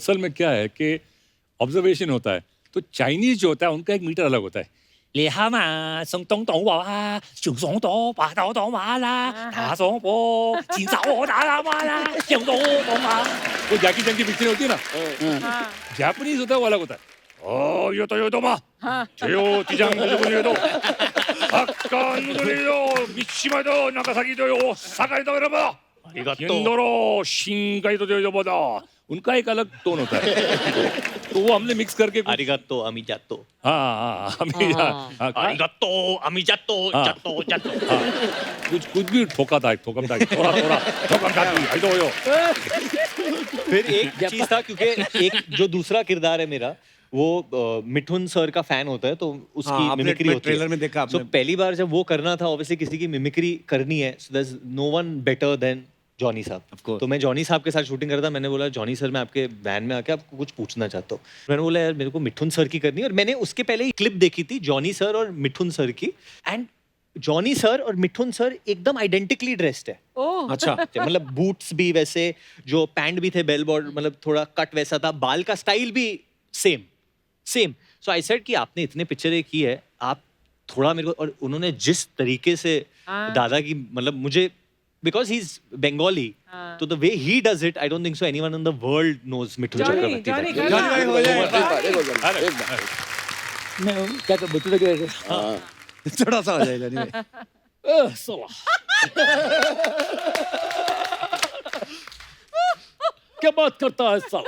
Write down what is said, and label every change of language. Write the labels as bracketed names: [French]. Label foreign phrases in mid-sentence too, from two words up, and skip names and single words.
[Hindi] असल में क्या है कि ऑब्जर्वेशन होता है, तो चाइनीज जो होता है उनका एक मीटर अलग होता है। वो जैकी चैन की पिक्चर होती है ना, जापानीज होता है वो अलग होता है। ओ यो तो मा 제요 디장군이도 학관들이도 미치마도 나가사기도요 사가이도 여러분 인도로 신가이도 보다 उनका एक अलग टोन होता है। तो वो हमने मिक्स करके आरिगातो अमिजातो, आरिगातो अमिजातो, जातो जातो, कुछ भी ठोका था, ठोकम था, थोड़ा ठोकम था आई दो यो। फिर एक चीज था, क्योंकि एक जो दूसरा किरदार है मेरा, वो मिठुन सर का फैन होता है तो उसकी मिमिक्री होती है। ट्रेलर में देखा आपने। So, पहली बार जब वो करना था, ऑब्वियसली किसी की मिमिक्री करनी है, [English] So there is no one better than जॉनी साहब। [Hindi] तो मैं जॉनी साहब के साथ शूटिंग कर रहा था, मैंने बोला जॉनी सर मैं आपके वैन में आके आपको कुछ पूछना चाहता हूँ। मैंने बोला यार मेरे को मिठुन सर की करनी है, और मैंने उसके पहले ही क्लिप देखी थी जॉनी सर और मिठुन सर की, एंड जॉनी सर और मिठुन सर एकदम [English] identically dressed [Hindi] है। अच्छा, मतलब बूट्स भी वैसे, जो पैंट भी थे [English] bell border, [Hindi] मतलब थोड़ा कट वैसा था, बाल का स्टाइल भी सेम। [English] so I said [Hindi] कि आपने इतने पिक्चरें की है, आप थोड़ा मेरे को, और उन्होंने जिस तरीके से दादा की, मतलब मुझे, [English] because he is Bengali, [Hindi] तो [English] the way he does it, I don't think so anyone in the world knows मिठुन चक्रवर्ती। [Hindi] मैं क्या बच्चों के थोड़ा सा हो जाएगा नहीं। क्या बात करता है साला?